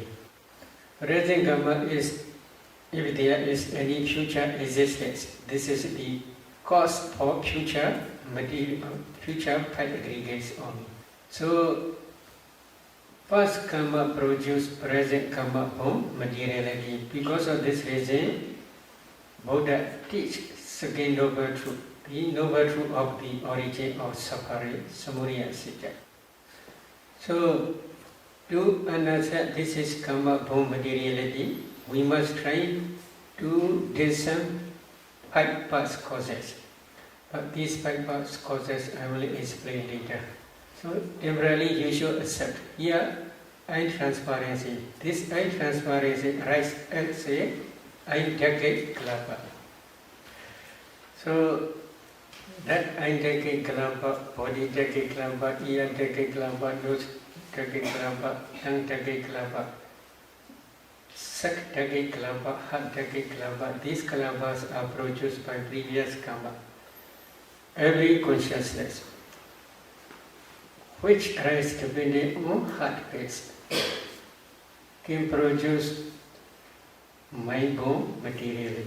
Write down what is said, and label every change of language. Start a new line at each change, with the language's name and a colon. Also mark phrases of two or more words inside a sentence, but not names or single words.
English: Present karma is, if there is any future existence, this is the cause for future material, future part aggregates only. So, past karma produce present karma-borne materiality. Because of this reason, Buddha teaches second noble truth, the noble truth of the origin of suffering,
Pali: samudaya cittaja.
English: So, to understand this is karma-borne materiality, we must try to discern 5 past causes. But these 5 past causes I will explain later. So, temporarily you should accept. Here, eye transparency. This eye transparency arises as a octad-kalāpas. So, that octad-kalāpas, body octad-kalāpas, ear octad-kalāpas, nose octad-kalāpas, tongue octad-kalāpas, sac octad-kalāpas, heart octad-kalāpas, these kalāpas are produced by previous karma. Every consciousness which arises depending on heart base can produce mind-borne materiality.